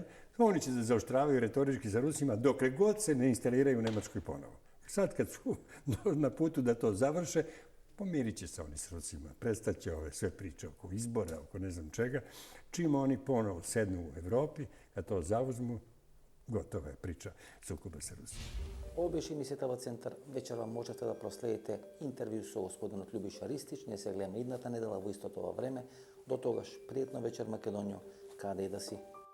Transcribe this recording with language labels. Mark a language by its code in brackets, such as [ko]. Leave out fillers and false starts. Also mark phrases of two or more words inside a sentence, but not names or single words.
[sr] Oni će da zaoštravaju retorički sa Rusima dokle god se ne instaliraju u Nemačkoj ponovo. Sad kad su na putu da to završe, pomirit će se oni s Rusima, prestaće ove sve priče oko izbora, oko ne znam čega. Čim oni ponovo sednu u Evropi, kad to zauzmu, gotova je priča sukoba sa Rusima. [mk] Ovo беше емисията во Центар. Вечерва можете да проследите интервју со господинот Љубиша Ристич. Не се гледаме идната недела во истото ова време. До тогаш, пријатна вечер Македонијо, каде и да си.